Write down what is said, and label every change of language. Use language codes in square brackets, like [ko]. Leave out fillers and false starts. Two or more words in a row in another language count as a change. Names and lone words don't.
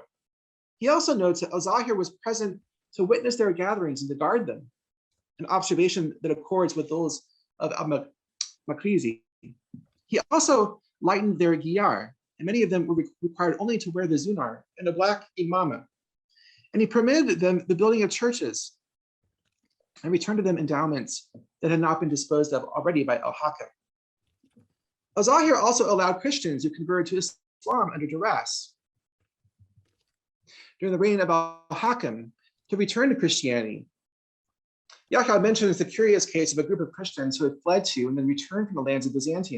[en] He also notes that al-Zahir was present to witness their gatherings and to guard them, an observation that accords with those of al-Makrizi. He also lightened their giyar, and many of them were required only to wear the zunar and a black imama. And he permitted them the building of churches and returned to them endowments that had not been disposed of already by al-Ḥākim. Al-Zahir also allowed Christians who converted to Islam under duress during the reign of al-Ḥākim to return to Christianity. Yaḥyā mentions the curious case of a group of Christians who had fled to and then returned from the lands of Byzantium.